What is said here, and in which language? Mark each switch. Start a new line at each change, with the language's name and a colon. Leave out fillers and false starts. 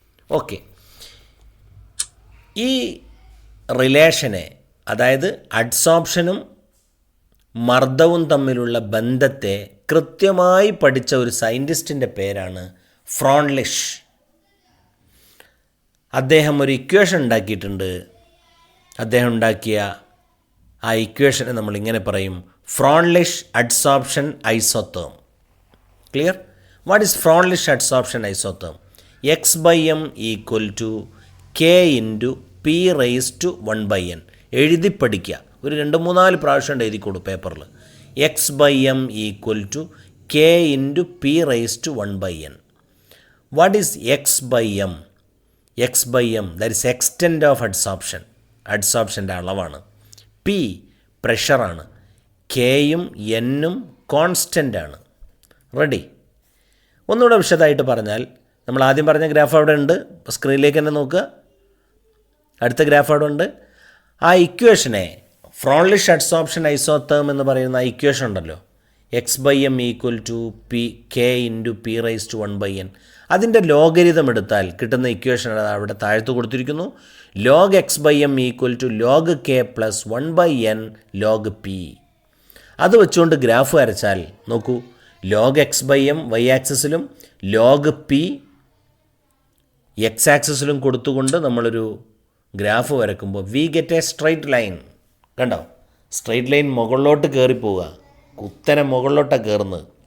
Malayalam: Okay, ഈ റിലേഷനെ, അതായത് അഡ്സോർപ്ഷനും മർദ്ദവും തമ്മിലുള്ള ബന്ധത്തെ കൃത്യമായി പഠിച്ച ഒരു സയൻറ്റിസ്റ്റിൻ്റെ പേരാണ് ഫ്രോൺലിഷ്. അദ്ദേഹം ഒരു ഇക്വേഷൻ ഉണ്ടാക്കിയിട്ടുണ്ട്. അദ്ദേഹം ഉണ്ടാക്കിയ ആ ഇക്വേഷനെ നമ്മളിങ്ങനെ പറയും, ഫ്രോൺലിഷ് adsorption ഐസോത്തോം. Clear?
English: What is Freundlich adsorption isotherm?
Malayalam: x/m = k × p⁻⁴ എഴുതി പഠിക്കുക. ഒരു 2-3-4 പ്രാവശ്യം എഴുതിക്കോളൂ പേപ്പറിൽ.
English: x/m equal to k into p⁻1/n. What is x/m? x/m that is extent of adsorption,
Malayalam: അഡ്സോർപ്ഷൻ്റെ അളവാണ്. p പ്രഷറാണ്. കെയും എന്നും കോൺസ്റ്റൻ്റ് ആണ്. റെഡി? ഒന്നുകൂടെ വിശദമായിട്ട് പറഞ്ഞാൽ, നമ്മൾ ആദ്യം പറഞ്ഞ ഗ്രാഫ് അവിടെ ഉണ്ട്, സ്ക്രീനിലേക്ക് തന്നെ നോക്കുക. അടുത്ത ഗ്രാഫ് അവിടെ ഉണ്ട്. ആ ഇക്വേഷനെ ഫ്രോൺലിഷ് അഡ്സോർപ്ഷൻ ഐസോതേം എന്ന് പറയുന്ന ആ ഇക്വേഷൻ ഉണ്ടല്ലോ,
English: x/m equal to k into p⁻1/n,
Malayalam: അതിൻ്റെ ലോഗരിതം എടുത്താൽ കിട്ടുന്ന ഇക്വേഷൻ അവിടെ താഴത്ത് കൊടുത്തിരിക്കുന്നു.
English: log x/m equal to log k plus 1/n log p.
Malayalam: അത് വെച്ചുകൊണ്ട് ഗ്രാഫ് വരച്ചാൽ നോക്കൂ, log x/m y ആക്സിസിലും log p X ആക്സിസിലും കൊടുത്തുകൊണ്ട് നമ്മളൊരു graph വരക്കുമ്പോൾ
English: We get a straight line.
Malayalam: കണ്ടോ? സ്ട്രൈറ്റ് ലൈൻ മുകളിലോട്ട് കയറിപ്പോവുക, കുത്തനെ മുകളിലോട്ടാണ് കയറുന്നത്.